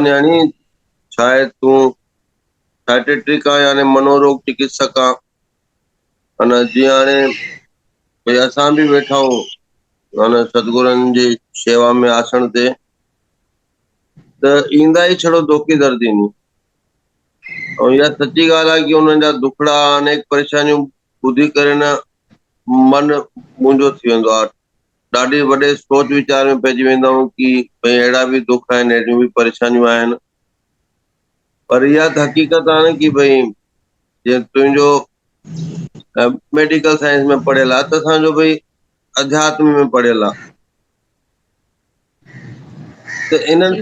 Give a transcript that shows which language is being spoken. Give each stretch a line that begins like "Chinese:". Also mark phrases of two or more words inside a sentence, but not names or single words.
Sindhi: हाँ न्याणी, शायद तूं साइकेट्रिक आहे यानी
Hindi: मनोरोग चिकित्सक
Sindhi: आहे। अने जीअं हाणे भई असां बि वेठा आहियूं माना सतगुरनि जी शेवा में आसण ते, त ईंदा ई छड़ो धोखे दर्दी नी। ऐं इहा सची ॻाल्हि आहे कि उन्हनि जा दुखड़ा अनेक परेशानियूं ॿुधी करे न मन मुंहिंजो थी वेंदो आहे। ॾाढे वॾे सोच वीचार में पइजी वेंदा आहियूं कि भई अहिड़ा बि दुख आहिनि, अहिड़ियूं बि परेशानियूं आहिनि। पर इहा त हक़ीक़त आहे न कि भई जीअं तुंहिंजो
English: medical science
Sindhi: में पढ़ियल आहे त असांजो भई अध्यात्म में पढ़ियल आहे, त इन्हनि